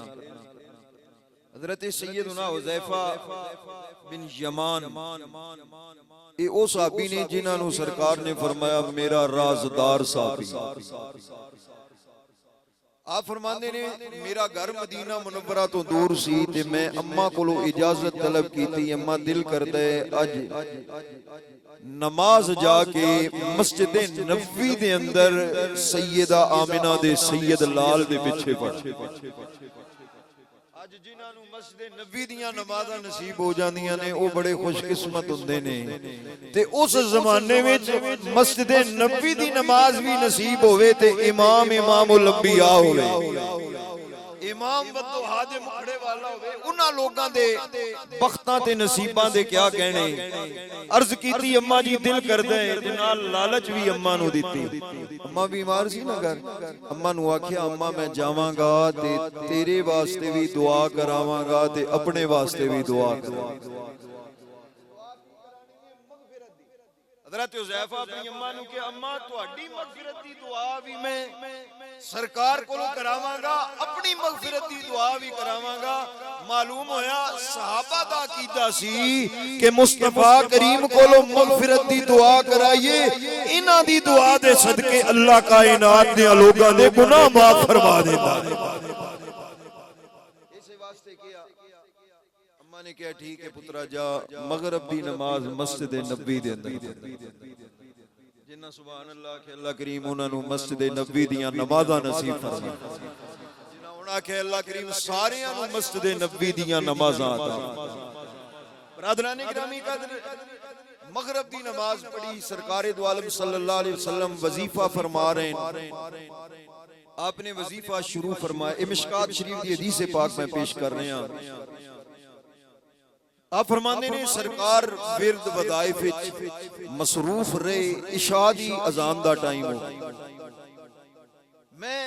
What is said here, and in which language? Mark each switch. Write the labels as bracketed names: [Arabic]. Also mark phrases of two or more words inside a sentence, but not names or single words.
[Punjabi] حضرت سیدنا حذیفہ بن یمان اے او صحابی نے جنہاں نو سرکار نے فرمایا میرا رازدار صحابی. آپ فرماندے نے, میرا گھر مدینہ منورہ تو دور سی تے میں اماں کولو اجازت طلب [Urdu] کی تھی, [Punjabi] اماں دل کردے اج نماز جا کے مسجد نبوی دے اندر سیدہ آمنہ دے سید لال دے پیچھے پڑھ. اج جنہاں نو مسجد نبوی دیاں نمازاں نصیب ہو جاندیاں نے او بڑے خوش قسمت ہوندے نے, تے اس زمانے وچ مسجد نبوی دی نماز بھی نصیب ہوئے تے امام الانبیاء ہوئے, امام بدوہا دے مکھڑے والا ہوئے. انہاں لوگاں دے بختاں تے نصیباں دے کیا کہنے. عرض کیتی اماں جی دل کردے تے نال لالچ بھی اماں نو دتی. اماں بیمار سی نا گھر, اماں نو آکھیا اماں میں جاواں گا تے تیرے واسطے بھی دعا کراواں گا تے اپنے واسطے بھی دعا کراواں گا. حضرت حذیفہ اپنی اماں نو کہ اماں تہاڈی مغفرت دی دعا بھی میں سرکار کولو کراواں گا, اپنی مغفرت دی دعا بھی کراواں گا. معلوم ہویا صحابہ دا عقیدہ سی کہ مصطفیٰ کریم کولو مغفرت دی دعا کرائیے, انہاں دی دعا دے صدقے اللہ کائنات دے لوگاں دے گناہ معاف فرما دیندا ہے. اس واسطے کیا اماں نے کہا ٹھیک ہے پترا جا مغرب دی نماز مسجد نبوی دے اندر. جنہ سبحان اللہ کہ اللہ کریم انہاں نو مسجد نبوی دیاں نمازاں نصیب فرمائے, جنہ انہاں کہ اللہ کریم ساریاں نو مسجد نبوی دیاں نمازاں عطا فرمائے. برادران گرامی قدر مغرب دی نماز پڑھی, سرکار دو عالم [Arabic] صلی اللہ علیہ وسلم [Punjabi] وظیفہ [Urdu] فرما رہے ہیں. [Punjabi] آپ نے وظیفہ شروع فرمایا. مشکات شریف دی حدیث پاک میں پیش [Urdu] کر رہے ہیں. [Punjabi] آپ فرمانے نے سرکار ورد وظائف مصروف رہے, عشاء دی اذان دا ٹائم ہو.